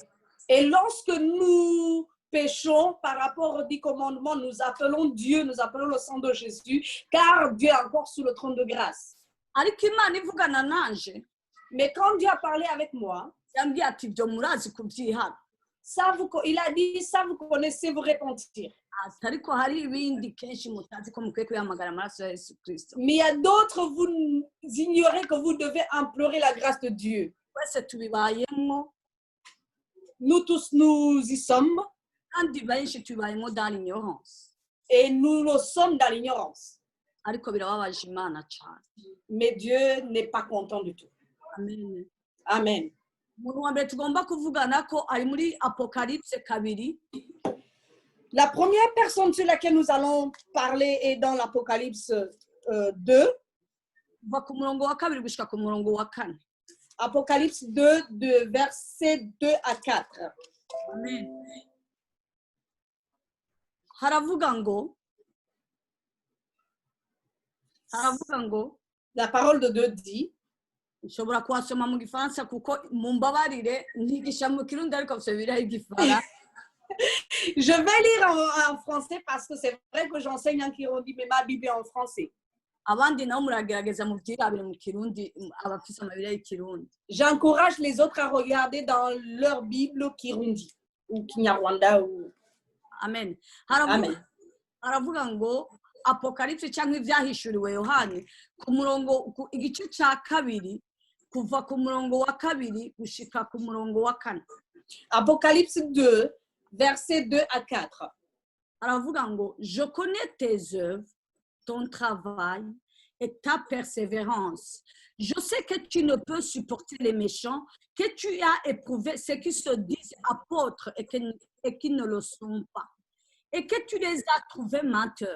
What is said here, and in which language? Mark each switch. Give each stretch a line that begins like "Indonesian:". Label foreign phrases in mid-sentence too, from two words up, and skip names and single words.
French: Et lorsque nous péchons par rapport aux 10 commandements, nous appelons Dieu, nous appelons le sang de Jésus, car Dieu est encore sur le trône de grâce.
Kinyarwanda: Ariko Imana ivugana nanje
French: Mais quand Dieu a parlé avec moi,
Kinyarwanda: yambwiye ati ibyo murazi kubyihana.
French: il a dit, ça vous connaissez, vous repentir.
Kinyarwanda: Ariko hari ibindi kenshi mutazi ko mukwiye kwihamagara amaraso ya Yesu Kristo.
French: Mais il y a d'autres, vous ignorez que vous devez implorer la grâce de Dieu.
Kinyarwanda: Twese tubibayemo
French: Nous tous, nous y sommes
Kinyarwanda: kandi benshi tubibayemo
French: dans l'ignorance. et nous le sommes dans l'ignorance.
Kinyarwanda: Ariko birababaje Imana cyane.
French: Mais Dieu n'est pas content du tout.
Kinyarwanda: Amen.
French: Amen.
Kinyarwanda: Umuntu wa mbere tugomba kuvugana ko ari muri Apocalypse 2.
French: La première personne sur laquelle nous allons parler est dans l'Apocalypse 2.
Kinyarwanda: Kuva ku murongo wa 2 gushika ku murongo wa 4.
French: Apocalypse 2, de versets 2 à 4.
Kinyarwanda: Amen. Haravuga ngo
French: La parole de Dieu dit,
Kinyarwanda: nshobora kuhasoma mu gifaransa kuko mumbabarire ntigisha mu kirundi ariko bisubiraho igifaransa.
French: je vais lire en français parce que c'est vrai que j'enseigne en Kirundi, mais ma Bible est en français.
Kinyarwanda: Abandi nabo muragerageza mu byirabire mu kirundi abafise amabire y'ikirundi.
French: J'encourage les autres à regarder dans leur Bible Kirundi ou Kinyarwanda.
Kinyarwanda: Amen.
French: Amen.
Kinyarwanda: Haravuga ngo Apocalypse cyangwa ibyahishuriwe Yohani ku murongo igice cya 2 kuva ku murongo wa 2 gushika ku murongo wa 4.
French: Apocalypse 2, versets 2 à 4.
Kinyarwanda: Haravuga ngo
French: je connais tes œuvres, ton travail et ta persévérance. Je sais que tu ne peux supporter les méchants, que tu as éprouvé ceux qui se disent apôtres et qui ne le sont pas, et que tu les as trouvés menteurs.